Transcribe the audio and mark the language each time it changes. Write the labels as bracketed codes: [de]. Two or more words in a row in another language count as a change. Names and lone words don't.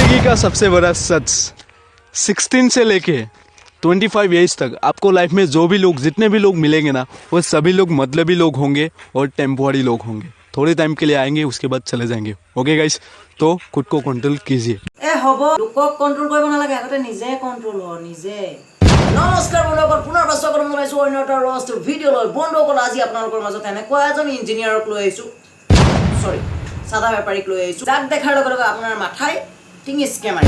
[hi] जिंदगी का सबसे बड़ा सच 16 से लेके 25 एज तक आपको लाइफ में जो भी लोग जितने भी लोग मिलेंगे ना वो सभी लोग मतलबी लोग होंगे और टेम्पोरी लोग होंगे। थोड़े टाइम के लिए आएंगे उसके बाद चले जाएंगे। ओके गाइस, तो खुद को कंट्रोल कीजिए। [as] লোকক কন্ট্ৰোল কৰিব নালাগে, আগতে নিজে কন্ট্ৰোল হ নিজে। নমস্কাৰ বন্ধুসকল, পুনৰ স্বাগতম জনাইছো অন্য এটা ৰষ্ট ভিডিঅ'লৈ। বন্ধুসকল, আজি আপোনালোকৰ মাজত এনেকুৱা এজন ইঞ্জিনিয়াৰক লৈ আহিছো, সৰি সাদা বেপাৰীক লৈ আহিছো, যাক দেখাৰ লগে লগে আপোনাৰ মাথাই টিঙিচকে মাৰি।